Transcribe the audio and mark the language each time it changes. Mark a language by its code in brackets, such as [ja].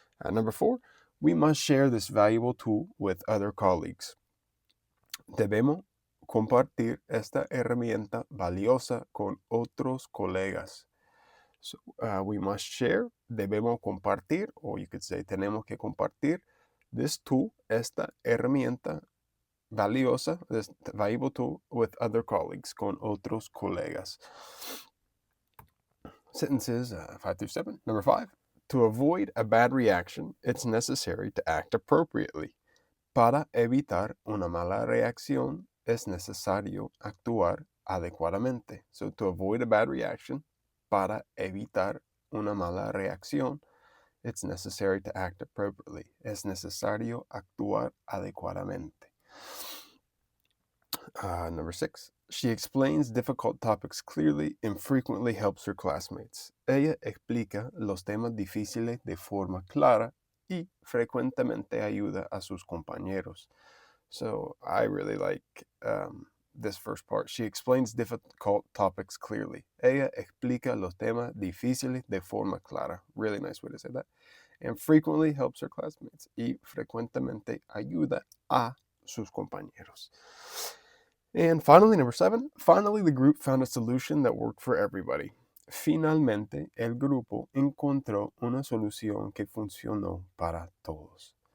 [en] Number 4, we must share this valuable tool with other colleagues. [es] Debemos compartir esta herramienta valiosa con otros colegas. [en] So, we must share, [es] debemos compartir, [en] or you could say [es] tenemos que compartir, [en] this tool, [es] esta herramienta valiosa, [en] this valuable tool, with other colleagues, [es] con otros colegas. [en] Sentences 5 through 7. Number 5, to avoid a bad reaction, it's necessary to act appropriately. [es] Para evitar una mala reacción, es necesario actuar adecuadamente. [en] So, to avoid a bad reaction, [es] para evitar una mala reacción, [en] it's necessary to act appropriately. [es] Es necesario actuar adecuadamente. [en] Number 6, she explains difficult topics clearly and frequently helps her classmates. [es] Ella explica los temas difíciles de forma clara y frecuentemente ayuda a sus compañeros. [en] So I really like this first part. She explains difficult topics clearly. [es] Ella explica los temas difíciles de forma clara. [en] Really nice way to say that. And frequently helps her classmates. [es] Y frecuentemente ayuda a sus compañeros. [en] And finally, number 7, finally the group found a solution that worked for everybody. [es] Finalmente, el grupo encontró una solución que funcionó para todos.